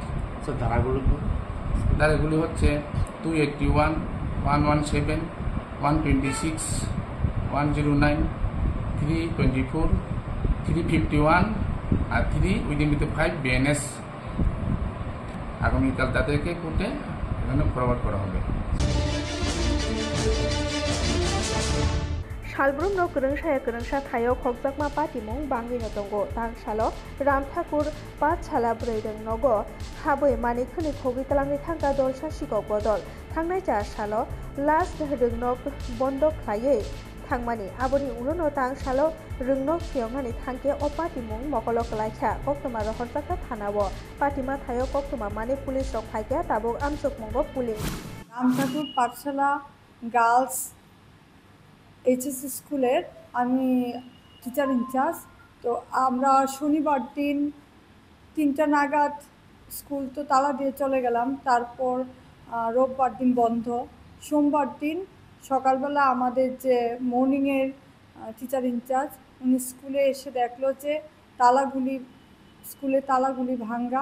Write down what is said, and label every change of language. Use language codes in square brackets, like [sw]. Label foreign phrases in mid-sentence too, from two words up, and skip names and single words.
[bn] ধারাগুলি হচ্ছে 281, 117, 126, 109, 324, 351 আর 3/5 BNS। আগামীকাল তাদেরকে কোর্টে এখানে ফরওয়ার্ড করা হবে। [trp] सालब्रुम न गोरोंसा थायो खगजाकमा पातिमुं बांगिनो दंगो तांसालो राम ठाकुर पाठशाला 4 नगो हाबै मानिखनि खगितलांनि थांगा दल सासिगौ बदल थांनाय जा सालो लास्ट रोंनक बन्द खायै थांमानि आबनि उलनो तांसालो रोंनक फियंनानि थांके अ पातिमुं मकलक लायखा कक्तमा रहरजाका थानावो पातिमा थायो कक्तमा माने पुलिस रक फाइका ताबुक आमसुक मंगो पुलिस [bn] राम ठाकुर पाठशाला गार्लस এইচএস স্কুলের আমি [en] teacher in-charge. [bn] তো আমরা শনিবার দিন 3টা নাগাদ স্কুল তো তালা দিয়ে চলে গেলাম। তারপর রোববার দিন বন্ধ। সোমবার দিন সকালবেলা আমাদের যে মর্নিংয়ের [en] teacher in-charge [bn] উনি স্কুলে এসে দেখলো যে স্কুলের তালাগুলি ভাঙ্গা।